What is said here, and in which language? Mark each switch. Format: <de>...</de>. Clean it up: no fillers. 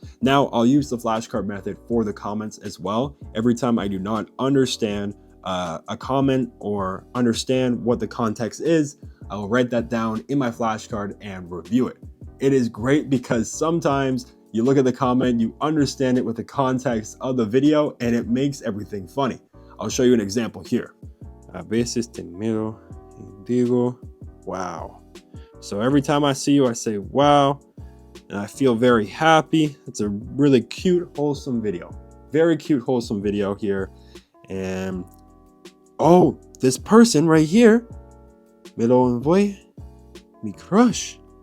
<en>Now, I'll use the flashcard method for the comments as well. Every time I do not understand a comment or understand what the context is, I will write that down in my flashcard and review it. It is great because sometimes you look at the comment, you understand it with the context of the video, and it makes everything funny. I'll show you an example here.</en> <es>A veces te miro y digo, wow.</es> <en>So every time I see you, I say, wow, and I feel very happy. It's a really cute, wholesome video. Very cute, wholesome video here. And, oh, this person right here,</en> <es>me lo envoy, mi crush.</es>